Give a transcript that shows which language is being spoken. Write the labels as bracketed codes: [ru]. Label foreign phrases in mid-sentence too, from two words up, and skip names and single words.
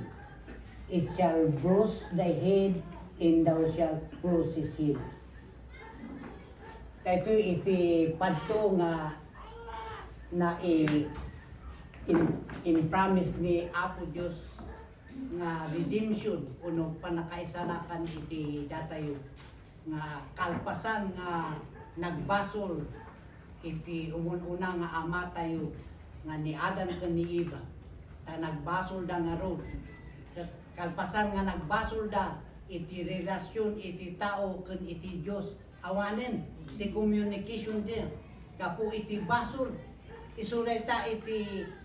[en] It shall bruise thy head, and thou shalt bruise his heel. [ilo] Ito iti padto nga na [en] in promise [ilo] ni Apo Diyos nga redemption uno panakaisalakan iti datayo nga kalpasan nga nagbasol iti umun-una nga ama tayo nga ni Adan ken ni Eva ta nagbasol da nga road kalpasan nga nagbasol da iti relasyon iti tao ken iti Dios awanen ti communication din kapo iti basol isuday ta iti